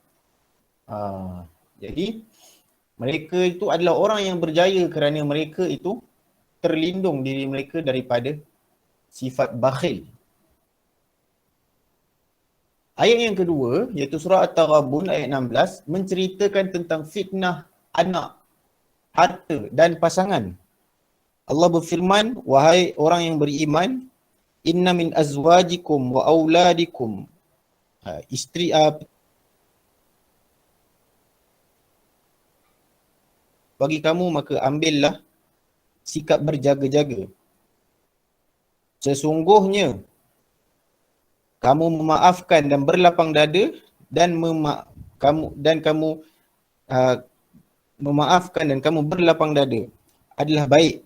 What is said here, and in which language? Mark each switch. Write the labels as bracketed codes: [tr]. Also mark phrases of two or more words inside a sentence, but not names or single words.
[ms] Jadi mereka itu adalah orang yang berjaya kerana mereka itu terlindung diri mereka daripada sifat bakhil. Ayat yang kedua, iaitu surah At-Taghabun ayat 16, menceritakan tentang fitnah anak, harta dan pasangan. Allah berfirman, wahai orang yang beriman, [ar] إن من أزواجكم وأولادكم, [ms] isteri bagi kamu maka ambillah sikap berjaga-jaga. Sesungguhnya kamu memaafkan dan berlapang dada dan kamu memaafkan dan kamu berlapang dada adalah baik.